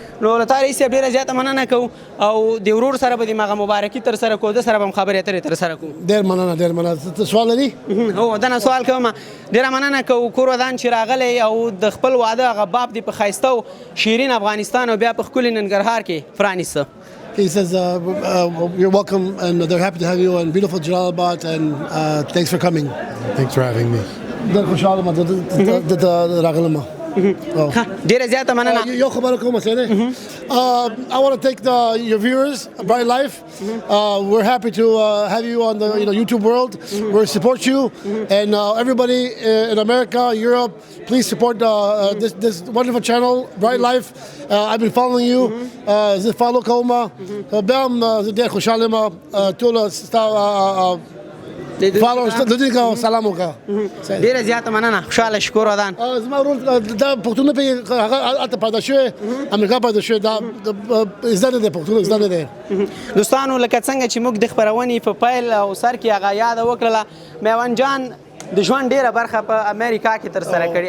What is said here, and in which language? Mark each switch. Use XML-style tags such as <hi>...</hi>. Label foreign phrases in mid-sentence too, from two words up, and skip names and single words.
<ps>نو له تا رئیس صاحب ډېره زیاته مننه کوو او د ورور سره به د هغه مبارکي ترسره کوو ده سره به هم خبرې اترې ترسره کوو. ډېر مننه ډېر مننه. سوال لري؟ هو دنه سوال کوم. ډېره مننه کوو کور ودان چې راغلی او د خپل واده هغه باب دی په ښایسته او شیرین افغانستان او بیا په ښکلي ننګرهار کې پرانیسته.</ps> <en>He says, you're welcome and they're happy to have you in beautiful Jalalabad and thanks for coming. Thanks for having me.</en> <ps>ډېره زیاته مننه. یو خبره کومه څه دی.</ps> <en>I want to thank your viewers, Bright Life. We're happy to have you on the YouTube world. We support you and everybody in America, Europe, please support this wonderful channel, Bright Life. I've been following you.</en> <ps>فالو کوم. بم ډېر خوشاله یم ټول followers د دې کا سلام وکړه. ډېره زیاته مننه خوشاله شکر ودان. زما ورور دا پښتون په هغه الته پیدا شوی امریکا پیدا شوی دا زده ده پښتون زده ده. دوستانو لکه څنګه چې موږ د خپرونې په پیل او سر کې هغه یاد وکړله میوند جان د ژوند ډېره برخه په امریکا کې ترسره کړې.</ps>